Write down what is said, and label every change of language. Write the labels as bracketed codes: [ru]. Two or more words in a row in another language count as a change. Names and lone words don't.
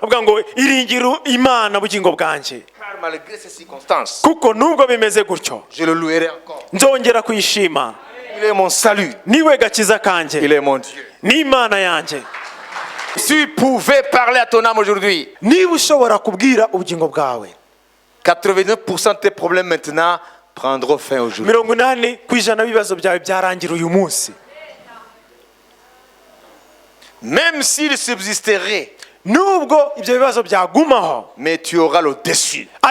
[rw] Avuga ngo iringira Imana bugingo bwanjye, [fr] Car malgré ces circonstances, [rw] kuko nubwo bimeze gutyo [fr] je le louerai encore. [rw] nzongera kuyishima. [fr] Il est mon salut. [rw] Niwe gakiza kanjye, [fr] Il est mon Dieu. [rw] ni Imana yanjye. [fr] tu pouvais parler à ton âme aujourd'hui, 89% de tes problèmes maintenant prendront fin aujourd'hui. Même s'il subsisterait, mais tu auras le dessus.